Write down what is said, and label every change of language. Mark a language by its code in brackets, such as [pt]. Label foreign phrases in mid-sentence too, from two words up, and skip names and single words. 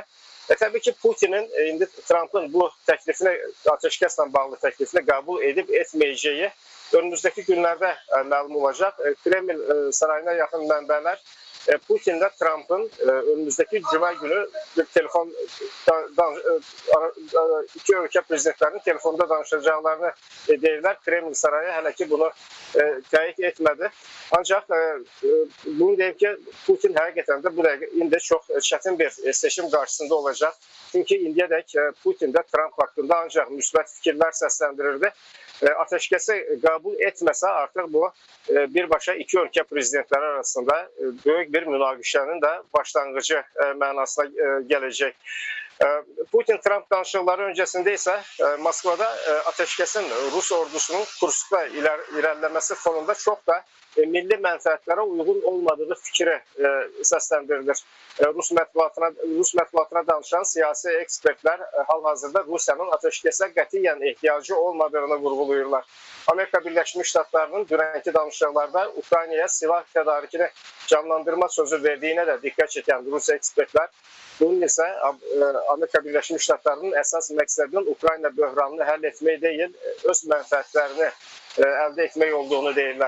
[tr] Tabii ki Putin'in indi Trump'ın bu teklifini, ateşkesle bağlı teklifini kabul edip etmeyeceği önümüzdeki günlerde məlum olacak. Kreml sarayına yakın mənbələr Putin'le Trump'ın önümüzdeki cuma günü bir telefon iki ülke prezidentlerinin telefonda [az] danışacaklarını deyirlər. Kreml sarayı hələ ki bunu təyid etmədi. Ancak bunu deyim ki Putin həqiqətən də bu dəqiqə indi çox çətin bir seçim qarşısında olacaq. Çünkü indiyədək Putin de Trump hakkında ancak müsbət fikirlər səsləndirirdi. [tr] Ateşkesi kabul etmese artık bu birbaşa iki ülke prezidentleri arasında büyük bir münaqişənin de başlangıcı mənasına gelecek. Putin-Trump danışıqları öncesinde ise Moskvada ateşkesin Rus ordusunun Kursk'ta ilerlemesi fonunda çok da milli [az] mənfəətlərə uyğun olmadığı fikri səsləndirilir. Rus mətbuatına danışan siyasi ekspertlər hal-hazırda Rusiyanın ateşkəsə qətiyyən ehtiyacı olmadığını vurğulayırlar. Amerika Birləşmiş Ştatlarının dünənki danışıqlarda Ukraynaya silah tədarikini canlandırma sözü verdiyinə də diqqət çəkən Rus ekspertlər, bunun isə Amerika Birləşmiş Ştatlarının əsas məqsədinin Ukrayna böhranını həll etmək deyil, öz mənfəətlərini əldə etmək olduğunu deyirlər.